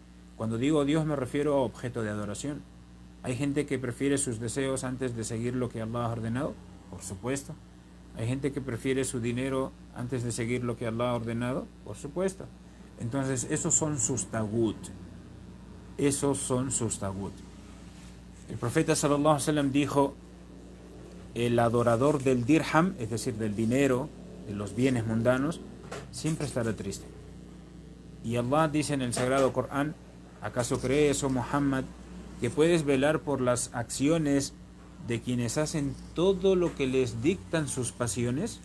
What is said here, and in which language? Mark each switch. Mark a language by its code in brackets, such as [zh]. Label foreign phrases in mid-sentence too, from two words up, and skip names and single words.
[es] Cuando digo Dios me refiero a objeto de adoración. ¿Hay gente que prefiere sus deseos antes de seguir lo que Allah ha ordenado? Por supuesto. ¿Hay gente que prefiere su dinero antes de seguir lo que Allah ha ordenado? Por supuesto. Entonces, esos son sus tagut. Esos son sus tagut. El profeta [ar] صلى الله عليه وسلم [es] dijo: el adorador del dirham, es decir, del dinero, de los bienes mundanos, siempre estará triste. Y Allah dice en el Sagrado Corán: ¿acaso crees, oh Muhammad, que puedes velar por las acciones de quienes hacen todo lo que les dictan sus pasiones?